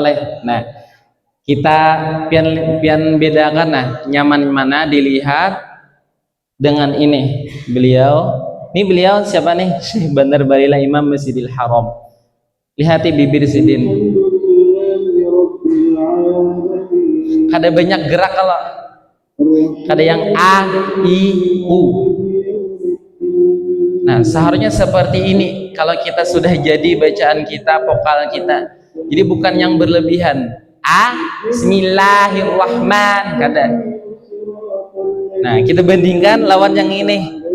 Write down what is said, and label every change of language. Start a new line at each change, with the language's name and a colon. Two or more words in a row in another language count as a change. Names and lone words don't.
Banjar: Nah, kita pian bedakan nah nyaman mana dilihat dengan ini. Beliau siapa nih? Syekh Bandar Barila Imam Masjidil Haram. Lihati bibir sidin. Kada banyak gerak kalau kada yang a i u.
Indonesian: Nah, seharusnya seperti ini kalau kita sudah jadi bacaan kita, vokal kita.
Banjar: Jadi bukan yang berlebihan. Bismillahirrahman kada. Nah, kita bandingkan lawan yang ini.